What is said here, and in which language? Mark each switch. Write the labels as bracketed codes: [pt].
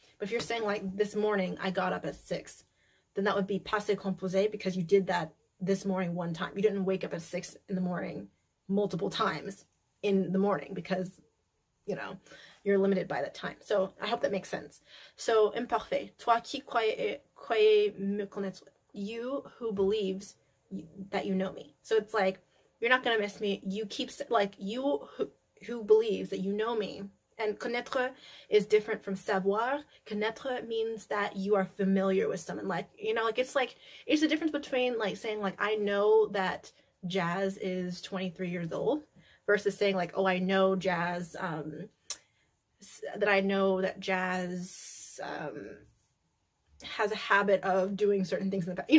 [en] But if you're saying like this morning I got up at 6, then that would be passé composé because you did that this morning one time. You didn't wake up at 6 in the morning multiple times in the morning because, you know, you're limited by that time. So I hope that makes sense. So imparfait. [fr] Toi qui croyais me connaître. [en] You who believes that you know me. So it's like, you're not going to miss me. You keep, like, you who believes that you know me. And connaître is different from savoir. Connaître means that you are familiar with someone. Like, you know, like, it's the difference between, like, saying, like, I know that Jazz is 23 years old versus saying, like, oh, I know Jazz, that Jazz has a habit of doing certain things in the past.